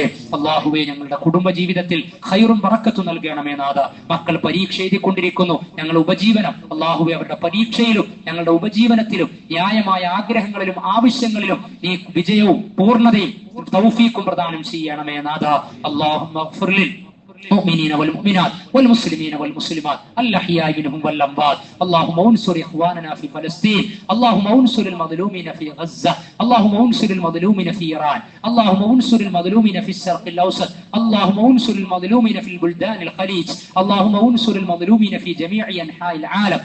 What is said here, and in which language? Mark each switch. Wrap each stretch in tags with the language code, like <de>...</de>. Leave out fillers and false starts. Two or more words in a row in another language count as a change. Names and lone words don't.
<ml>അല്ലാഹുവേ, ഞങ്ങളുടെ കുടുംബ ജീവിതത്തിൽ ഖൈറും ബറക്കത്തും നൽകണമേ നാഥ. മക്കൾ പരീക്ഷ എഴുതിക്കൊണ്ടിരിക്കുന്നു, ഞങ്ങളുടെ ഉപജീവനം അല്ലാഹുവേ, അവരുടെ പരീക്ഷയിലും ഞങ്ങളുടെ ഉപജീവനത്തിലും ന്യായമായ ആഗ്രഹങ്ങളിലും ആവശ്യങ്ങളിലും നീ വിജയവും പൂർണ്ണതയും തൗഫീഖും പ്രദാനം ചെയ്യണമേ നാഥ.</ml> <ar>اللهم اغفر لل المؤمنين والمؤمنات والمسلمين والمسلمات الأحياء منهم والأموات. اللهم انصر إخواننا في فلسطين، اللهم انصر المظلومين في غزة، اللهم انصر المظلومين في إيران، اللهم انصر المظلومين في الشرق الأوسط، اللهم انصر المظلومين في البلدان الخليج، اللهم انصر المظلومين في جميع أنحاء العالم.</ar>